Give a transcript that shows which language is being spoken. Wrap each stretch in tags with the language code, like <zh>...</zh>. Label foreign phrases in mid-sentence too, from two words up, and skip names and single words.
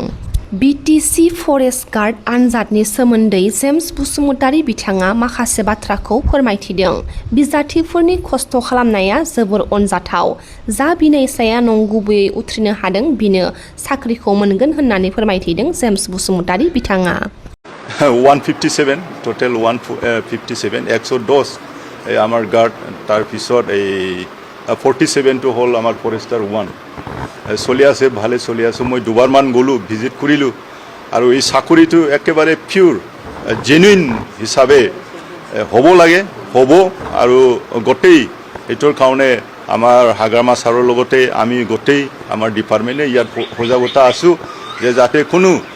<brx>बिटिसि फरेस्ट गार्ड आनजादनि सोमोन्दै जेम्स बसुमतारी बिथाङा माखासे बाथ्राखौ फोरमायथिदों। बिजाथिफोरनि खस्थ' खालामनाया जोबोर अनजाथाव। जा बिनायसाया नंगुबैयै उथ्रिनो हादों बिनो साख्रिखौ मोनगोन होननानै फोरमायथिदों जेम्स बसुमतारी बिथाङा।</brx> <as>157 টোটেল 157 110 আমাৰ গাৰ্ড তাৰপিছত এই 47টো হ'ল আমাৰ ফৰেষ্টাৰ 1 চলি আছে, ভালে চলি আছে। মই দুবাৰমান গ'লোঁ, ভিজিট কৰিলোঁ আৰু এই চাকৰিটো একেবাৰে</as> <en>pure genuine</en> <as>হিচাপে হ'ব লাগে, হ'ব আৰু গোটেই এইটোৰ কাৰণে আমাৰ হাগ্ৰামা ছাৰৰ লগতে আমি গোটেই আমাৰ ডিপাৰ্টমেণ্টে ইয়াত সজাগতা আছোঁ যে যাতে কোনো</as>